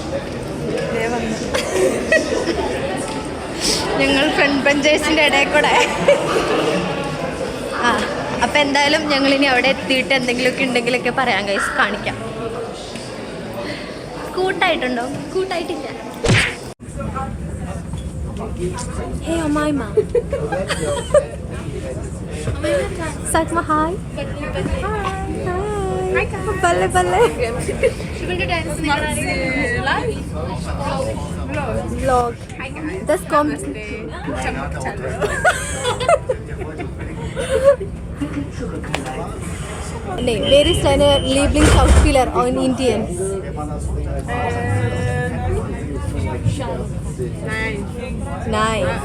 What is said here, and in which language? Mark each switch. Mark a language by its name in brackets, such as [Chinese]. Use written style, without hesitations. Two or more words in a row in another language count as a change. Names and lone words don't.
[Malayalam] ഞങ്ങൾ [English] front benchers [Malayalam] ഇടയിൽ കൂടെ. അപ്പൊ എന്തായാലും ഞങ്ങളിനി അവിടെ എത്തിയിട്ട് എന്തെങ്കിലുമൊക്കെ ഉണ്ടെങ്കിലൊക്കെ പറയാം ഗൈസ്, കാണിക്കാം. കൂട്ടായിട്ടുണ്ടോ? കൂട്ടായിട്ടില്ല. ഹേ അമ്മായിമ്മ, [German] sag mal hi. Hi. [Malayalam] പല്ലേ പല്ലേ വ്ലോഗ് [German] das kommt nee wer ist deine Lieblingsschauspieler in Indien nein